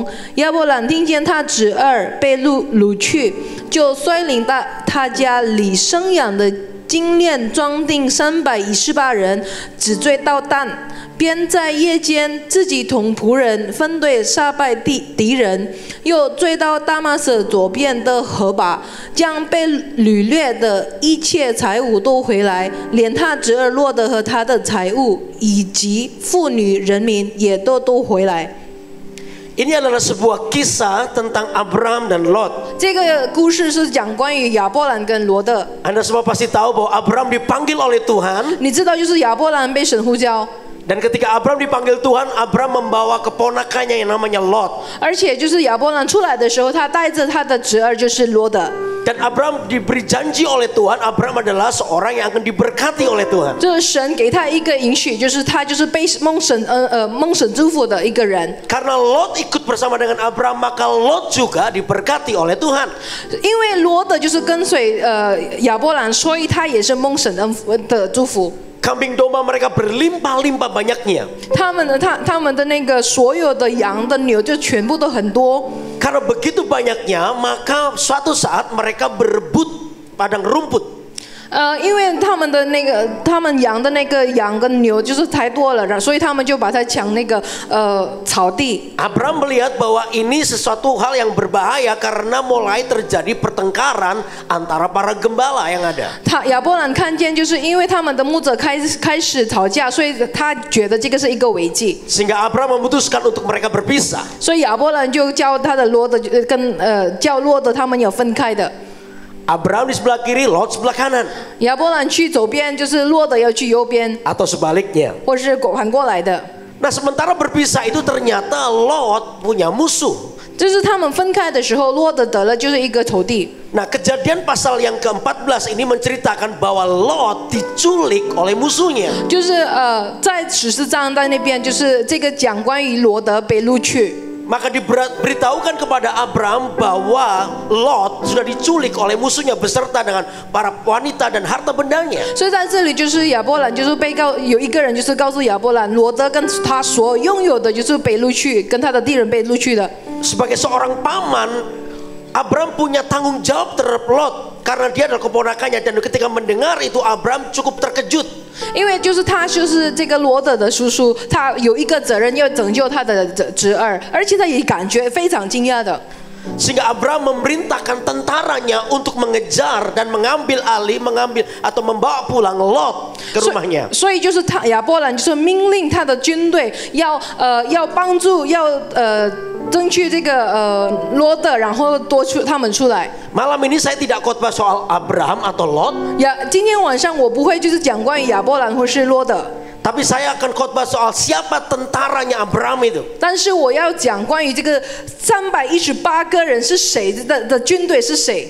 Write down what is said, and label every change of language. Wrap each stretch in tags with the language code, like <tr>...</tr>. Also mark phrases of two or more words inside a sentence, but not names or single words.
<zh>亚伯兰听见他侄儿被掳去，就率领他家里生养的 精炼装订318人，只追到但，便在夜间自己同仆人分队杀败敌人，又追到大马色左边的河坝，将被掳掠的一切财物都回来，连他侄儿洛德和他的财物以及妇女人民也都回来。</zh> <id>Ini adalah sebuah kisah tentang Abraham dan Lot.</id> <zh>这个故事是讲关于亚伯兰跟罗德。</zh> <id>Anda semua pasti tahu bahwa Abraham dipanggil oleh Tuhan.</id> <zh>你知道，就是亚伯兰被神呼召，</zh> <id>Dan ketika Abraham dipanggil Tuhan, Abraham membawa keponakannya yang namanya Lot.</id> <zh>而且就是亚伯兰出来的时候，他带着他的侄儿就是罗德。</zh> <id>Dan Abraham diberi janji oleh Tuhan, Abraham adalah seorang yang akan diberkati oleh Tuhan.</id> <zh>就是神给他一个应许，就是他就是被蒙神祝福的一个人。</zh> <id>Karena Lot ikut bersama dengan Abraham, maka Lot juga diberkati oleh Tuhan.</id> <zh>因为罗德就是跟随亚伯兰，所以他也是蒙神的祝福。</zh> <id>Kambing domba mereka berlimpah-limpah banyaknya.</id> <zh>他们的那个所有的羊的牛就全部都很多。</zh> <id>Karena begitu banyaknya, maka suatu saat mereka berebut padang rumput.</id> <zh>因为他们养的那个羊跟牛就是太多了，所以他们就把它抢那个草地。</zh> <id>Abraham melihat bahwa ini sesuatu hal yang berbahaya karena mulai terjadi pertengkaran antara para gembala yang ada.</id> <zh>亚伯兰看见，就是因为他们的牧者开始吵架，所以他觉得这个是一个危机，</zh> <id>Sehingga Abraham memutuskan untuk mereka berpisah.</id> <zh>所以亚伯兰就叫他的罗德叫罗德他们有分开的。</zh> <id>Abraham di sebelah kiri, Lot sebelah kanan.</id> <zh>亚伯兰去左边，就是罗德要去右边，</zh> <id>Atau sebaliknya.</id> <zh>或是反过来的。</zh> <id>Nah sementara berpisah itu ternyata Lot punya musuh.</id> <zh>就是他们分开的时候，罗德得了就是一个仇敌。</zh> <id>Nah kejadian pasal yang ke-14 ini menceritakan bahwa Lot diculik oleh musuhnya.</id> <zh>就是在14章在那边，就是这个讲关于罗德被掳去。</zh> <id>Maka diberitahukan kepada Abraham bahwa Lot sudah diculik oleh musuhnya beserta dengan para wanita dan harta bendanya.</id> <zh>所以在这里就是亚伯兰就是有一个人就是告诉亚伯兰，罗德跟他所拥有的就是被掳去，跟他的地人被掳去的。</zh> <id>Sebagai seorang paman, Abraham punya tanggung jawab terhadap Lot karena dia adalah keponakannya, dan ketika mendengar itu Abraham cukup terkejut.</id> <zh>因为就是他就是这个罗德的叔叔，他有一个责任要拯救他的侄儿，而且他也感觉非常惊讶的。</zh> <id>Sehingga Abraham memerintahkan tentaranya untuk mengejar dan mengambil atau membawa pulang Lot ke rumahnya.</id> <zh>所以就是亚伯兰就是命令他的军队要帮助争取这个罗德，然后多出他们出来。</zh> <id>Malam ini saya tidak khotbah soal Abraham atau Lot.</id> <zh>今天晚上我不会就是讲关于亚伯兰或是罗德。</zh> <id>Tapi saya akan khotbah soal siapa tentaranya Abraham itu.</id> <zh>但是我要讲关于这个318个人是谁的军队是谁。</zh>